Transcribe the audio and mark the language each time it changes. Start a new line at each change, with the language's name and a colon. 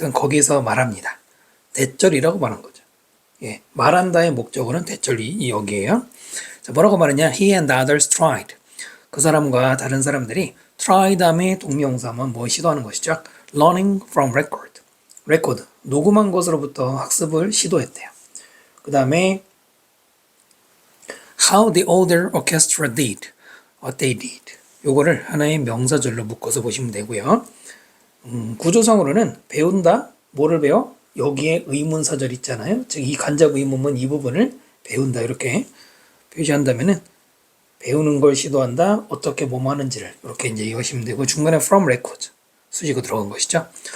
Korean: 하여튼 거기서 말합니다. 대절이라고 말한 거죠. 예, 말한다의 목적어는 대절이 여기에요. 자, 뭐라고 말했냐?
English: He and others tried.
Korean: 그 사람과 다른 사람들이 try 다음에 동명사만 뭐 시도하는 것이죠.
English: Learning from record.
Korean: 레코드, 녹음한 것으로부터 학습을 시도했대요. 그 다음에
English: how the older orchestra did, what they did.
Korean: 요거를 하나의 명사절로 묶어서 보시면 되고요. 구조상으로는 배운다, 뭐를 배워? 여기에 의문사절 있잖아요. 즉 이 간접 의문문 이 부분을 배운다 이렇게 표시한다면은 배우는 걸 시도한다. 어떻게 뭐뭐 하는지를 이렇게 이제 이해하시면 되고 중간에
English: from record
Korean: 수식어 들어간 것이죠.